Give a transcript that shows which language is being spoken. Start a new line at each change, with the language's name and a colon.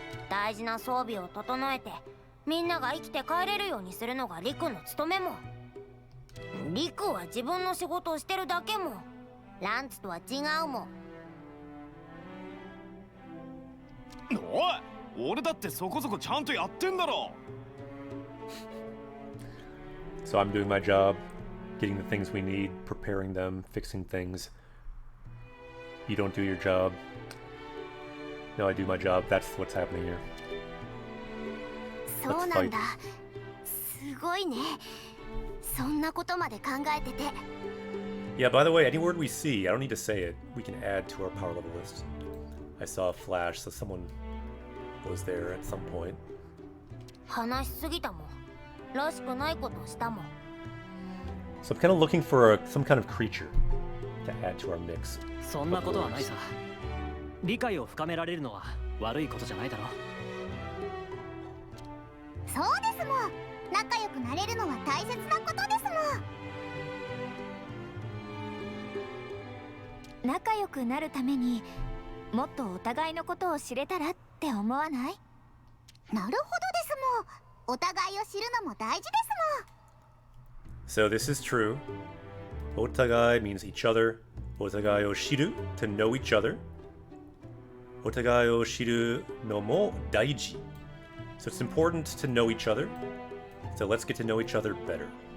Japanese: 大事な装備を整えてみんなが生きて帰れるようにするのがリクの務めもん。リクは自分の仕事をしてるだけもん。ランツとは違うもん。おい、俺だってそこそこちゃんとやってんだろ。
English: So I'm doing my job. Getting the things we need, preparing them, fixing things. You don't do your job. No, I do my job. That's what's happening here.
Japanese: そうなんだ。すごいね。そんなことまで考えてて。
English: Yeah, by the way, any word we see, I don't need to say it. We can add to our power level list. I saw a flash, so someone was there at some point.
Japanese: 話しすぎたもん。らしくないことをしたもん。
English: So I'm kind of looking for some kind of creature to add to our mix.
Japanese: そんなことはないさ。理解を深められるのは悪いことじゃないだろ。そうですもん。仲良くなれるのは大切なことですもん。仲良くなるためにもっとお互いのことを知れたらって思わない？なるほどですもん。お互いを知るのも大事ですもん。
English: So this is true. Otagai means each other.
Japanese: Otagai o shiru,
English: to know each other.
Japanese: Otagai o shiru no mo daiji.
English: So it's important to know each other. So let's get to know each other better.